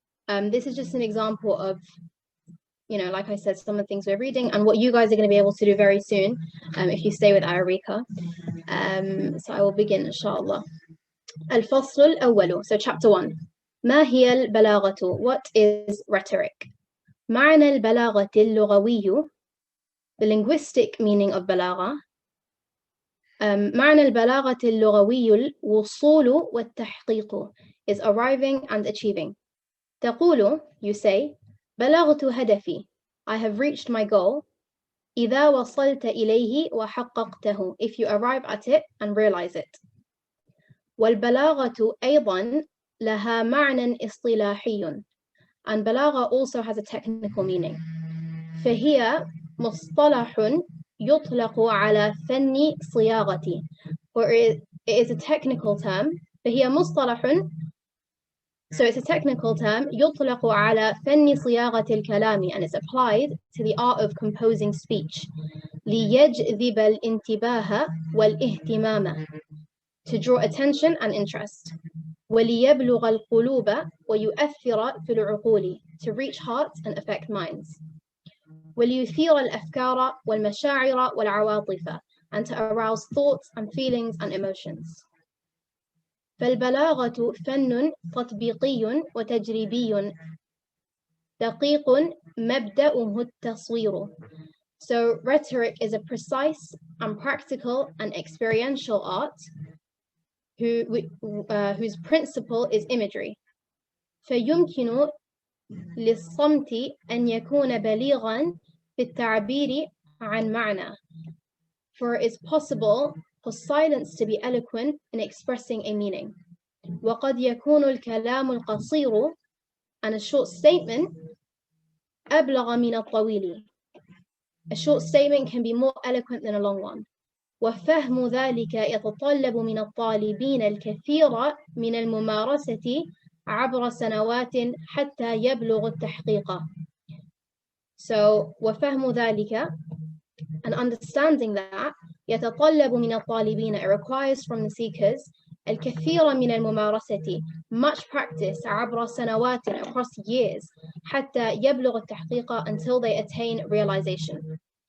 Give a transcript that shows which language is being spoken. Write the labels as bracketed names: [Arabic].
[English] This is just an example of, like I said, some of the things we're reading and what you guys are going to be able to do very soon if you stay with Arabica. So I will begin, inshallah. [Arabic] الفصل الأول. [English] So chapter 1. [Arabic] ما هي البلاغة? [English] What is rhetoric? [Arabic] معنى البلاغة اللغوي, [English] the linguistic meaning of بلاغة. [Arabic] معنى البلاغة اللغوي الوصول والتحقيق [English] is arriving and achieving. [Arabic] تقول, [English] you say, [Arabic] بلغت هدفي, [English] I have reached my goal. [Arabic] إذا وصلت إليه وحققته, [English] if you arrive at it and realize it. [Arabic] والبلاغة أيضا لها معنى اصطلاحي, [English] and balagha also has a technical meaning. [Arabic] فهي مصطلح يطلق على فن صياغة, [English] or it is a technical term. [Arabic] فهي مصطلح, [English] so it's a technical term, [Arabic] يطلق على فن صياغة الكلام, [English] and it's applied to the art of composing speech. [Arabic] ليجذب الانتباه والاهتمام, [English] to draw attention and interest. [Arabic] وليبلغ القلوب ويؤثر في العقول, [English] to reach hearts and affect minds. [Arabic] وليثير الأفكار والمشاعر والعواطف, [English] and to arouse thoughts and feelings and emotions. [Arabic] فالبلاغة فن تطبيقي وتجريبي دقيق مبدأه التصوير. [English] So rhetoric is a precise and practical and experiential art whose principle is imagery. [Arabic] فيمكن للصمت أن يكون بليغاً بالتعبير عن معنى. [English] For it is possible for silence to be eloquent in expressing a meaning. [Arabic] وقد يكون الكلام القصير, [English] and a short statement, [Arabic] أبلغ من الطويل. [English] A short statement can be more eloquent than a long one. [Arabic] وفهم ذلك يتطلب من الطالبين الكثير من الممارسة عبر سنوات حتى يبلغ التحقيق. [English] So [Arabic] وفهم ذلك, [English] and understanding that, [Arabic] يتطلب من الطالبين, [English] it requires from the seekers, [Arabic] الكثير من الممارسة, [English] much practice [Arabic] عبر سنوات, [English] across years, [Arabic] حتى يبلغ التحقيق, [English] until they attain realization.